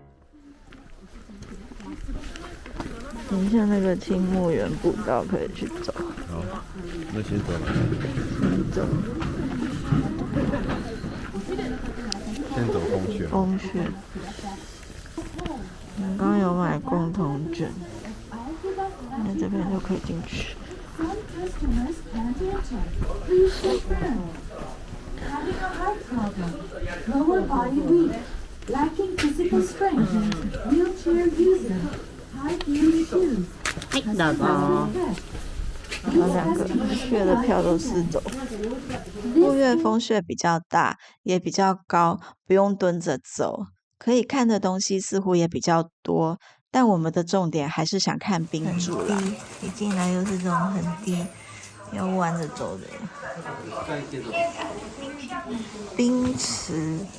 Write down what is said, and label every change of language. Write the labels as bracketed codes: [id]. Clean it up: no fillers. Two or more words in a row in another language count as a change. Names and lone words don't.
[zh] 等一下那个青木原步道可以去走。好，那先走了。走。先走风穴。风穴。我刚刚有买共同券，那这边就可以进去。 [en] Having a heart problem, lower body weight, lacking physical strength, wheelchair user, high heel shoes, [ja] はいどうぞ。 [zh] 有2个月的票都是走。富岳峰穴比较大，也比较高，不用蹲着走，可以看的东西似乎也比较多。但我们的重点还是想看冰柱啦。一进来又是这种很低，要弯着走的冰池。